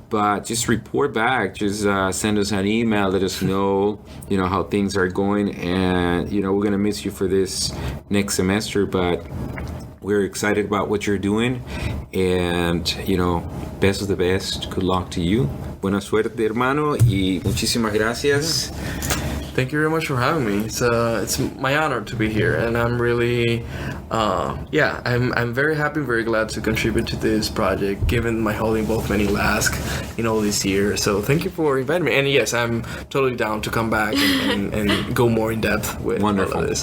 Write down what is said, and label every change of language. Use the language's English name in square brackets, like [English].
[English] But just report back. Just send us an email. Let us know, how things are going. And, we're going to miss you for this next semester. But we're excited about what you're doing, and best of the best. Good luck to you. [Spanish] Buena suerte, hermano, y muchísimas gracias. [English] Thank you very much for having me. It's my honor to be here, and I'm really, I'm very happy, very glad to contribute to this project, given my whole involvement in Lasc in all these years. So thank you for inviting me. And yes, I'm totally down to come back and go more in depth with all of this.